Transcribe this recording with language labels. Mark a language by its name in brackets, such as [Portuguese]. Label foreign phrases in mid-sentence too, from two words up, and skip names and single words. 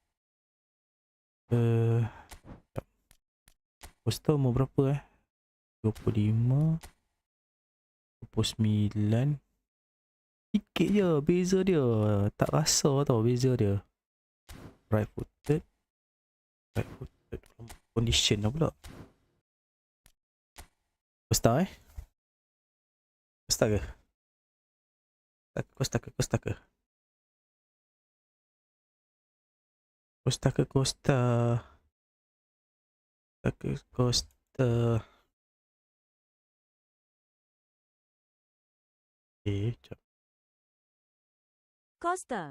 [Malay] Costa umur berapa 25, 29. Sikit je beza dia. Tak rasa tau beza dia. [English] Right footed. Condition [Malay] lah pula. Costa Costa ke? Costa ke? Sekejap. Costa.